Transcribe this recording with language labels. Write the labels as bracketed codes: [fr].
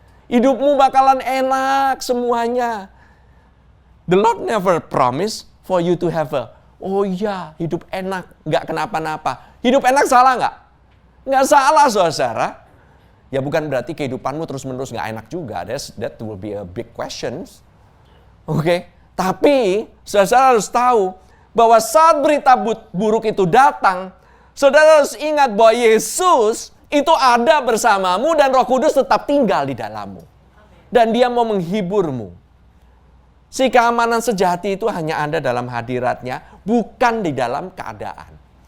[id] Hidupmu bakalan enak semuanya. [en] The Lord never promise for you to have [id] oh iya, hidup enak, nggak kenapa-napa. Hidup enak salah nggak? Nggak salah, saudara. Ya bukan berarti kehidupanmu terus-menerus nggak enak juga. [en] That will be a big question. Oke. [id] Tapi, saudara harus tahu bahwa saat berita buruk itu datang, saudara harus ingat bahwa Yesus itu ada bersamamu dan Roh Kudus tetap tinggal di dalammu. Dan dia mau menghiburmu. Si keamanan sejati itu hanya ada dalam hadiratnya, bukan di dalam keadaan.